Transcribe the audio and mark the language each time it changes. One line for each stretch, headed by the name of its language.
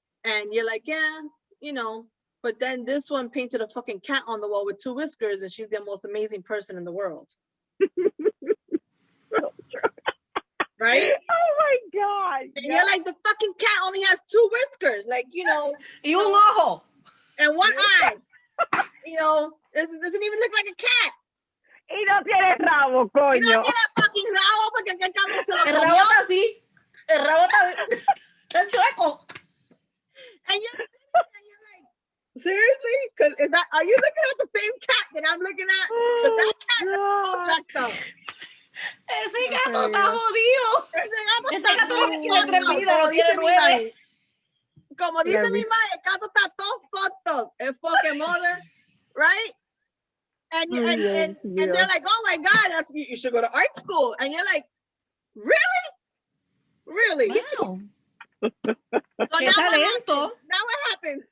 English: And you're like, yeah, you know, but then this one painted a fucking cat on the wall with 2 whiskers and she's the most amazing person in the world. Right? Oh my God. And you're like, the fucking cat only has 2 whiskers. Like, you know.
Spanish: Y un ojo.
English: And 1 eye. You know, it doesn't even look like a cat.
Spanish: Y no tiene rabo, coño. Y no tiene fucking rabo porque el cabrón se lo El comió. rabo está así. El rabo está chueco.
English: And you're like, seriously? Because are you looking at the same cat that I'm looking at? Because that cat is all jacked up.
Spanish: Ese gato está jodido. Ese gato está todo jodido. Como dice mi madre, el gato está todo
English: fucked up. El fucking mother, right? And they're like, oh my God, you should go to art school. And you're like, really? Wow. So now what happens?